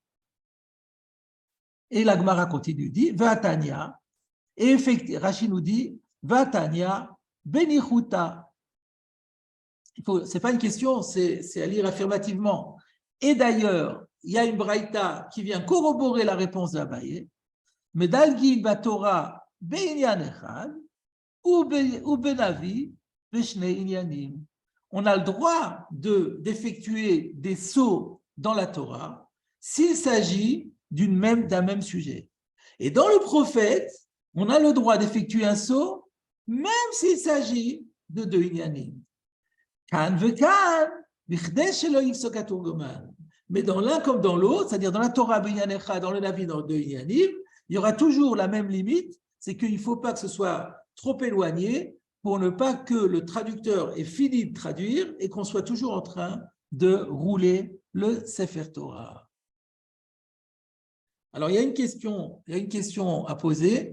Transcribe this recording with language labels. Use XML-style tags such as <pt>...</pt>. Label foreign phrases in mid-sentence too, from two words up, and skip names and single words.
<fr>Et la Gemara continue, dit, Vatania. Et effectivement, Rashi nous dit,</fr> <arc>ותניא בניחותא.</arc> <fr>Ce n'est pas une question, c'est à lire affirmativement. Et d'ailleurs, il y a une braïta qui vient corroborer la réponse d'Abaye.</fr> <he>מדלגין בתורה בענין אחד ובנביא בשני ענינים.</he> <fr>On a le droit d'effectuer des sauts dans la Torah s'il s'agit d'un même sujet. Et dans le prophète, on a le droit d'effectuer un saut même s'il s'agit de deux inyanim.</fr> <he>כאן וכאן כדי שלא יפסוק התורגמן.</he> <fr>Mais dans l'un comme dans l'autre, c'est-à-dire dans la Torah</fr> <he>בענין אחד,</he> <fr>dans le Navi, dans deux inyanim, il y aura toujours la même limite, c'est qu'il ne faut pas que ce soit trop éloigné pour ne pas que le traducteur ait fini de traduire et qu'on soit toujours en train de rouler le Sefer Torah. Alors, il y a une question à poser.</fr>